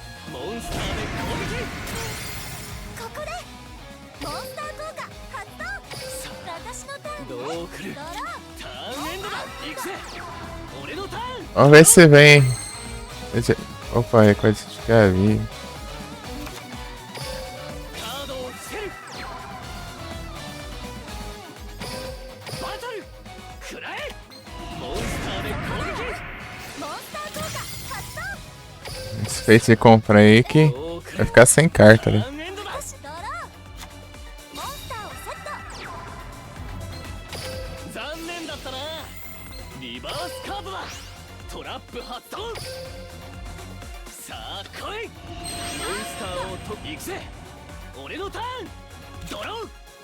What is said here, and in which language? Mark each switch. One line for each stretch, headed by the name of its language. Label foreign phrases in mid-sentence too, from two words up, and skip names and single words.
Japanese: ここでモンスター効果発動私のターンどう来るドロターンエンドだ行くぜ俺のターン
Portuguese: Vamos ver se vem. Opa, é coisa de Gavi.
Japanese: カードを伏せるバトル食らえモンスターで攻撃モンスター効果発動
Portuguese: Esse feito de compra aí que
Japanese: どう来
Portuguese: vai
Japanese: る
Portuguese: ficar sem carta,
Japanese: タ
Portuguese: né?
Japanese: ーンエンドだよしドローモンスターをセット残念だったなリバースカードだトラップ発動さあ来いモンスターをと行くぜ俺のターンドロー